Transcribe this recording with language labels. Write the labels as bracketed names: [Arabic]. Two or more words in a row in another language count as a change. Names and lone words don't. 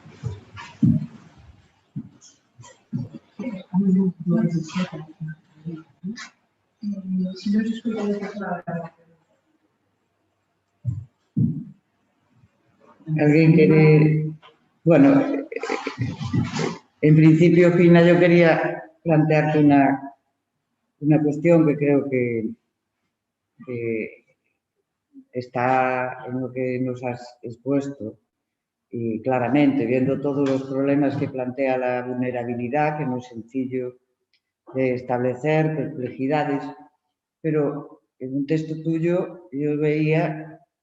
[Galician] Si non se escoita a persona. Alguén quere... [Spanish] Bueno, en principio, Fina, yo quería plantearte una cuestión que creo que está en lo que nos has expuesto y claramente, viendo todos los problemas que plantea la vulnerabilidad, que no es sencillo de establecer, complejidades, pero en un texto tuyo yo veía